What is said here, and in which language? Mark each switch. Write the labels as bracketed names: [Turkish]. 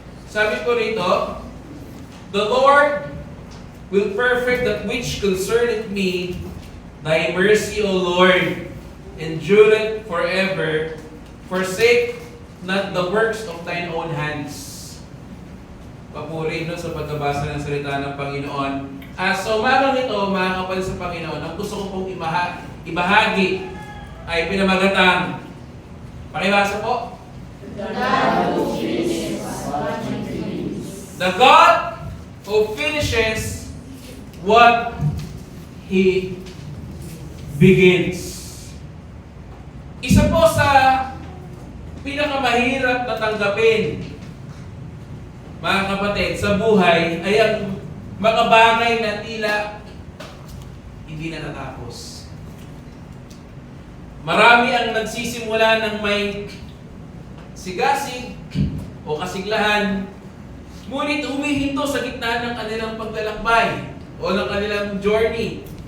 [English] Sabi ko rito, "The Lord will perfect that which concerneth me. Thy mercy, O Lord, endureth forever. Forsake not the works of thine own hands." [Filipino] Papuri sa pagbabasa ng salita ng Panginoon. So, umagang ito, mga kapatid sa Panginoon, ang gusto ko pong ibahagi ay pinamagatang. Pakibasa po. [English] The God who finishes what He begins. The God who finishes what He begins. [Filipino] Isa po sa pinakamahirap na tanggapin, mga kapatid, sa buhay ay ang mga bagay na tila hindi na natapos. Marami ang nagsisimula ng may sigasig o kasiglahan, ngunit humihinto sa gitna ng kanilang paglalakbay o ng kanilang journey.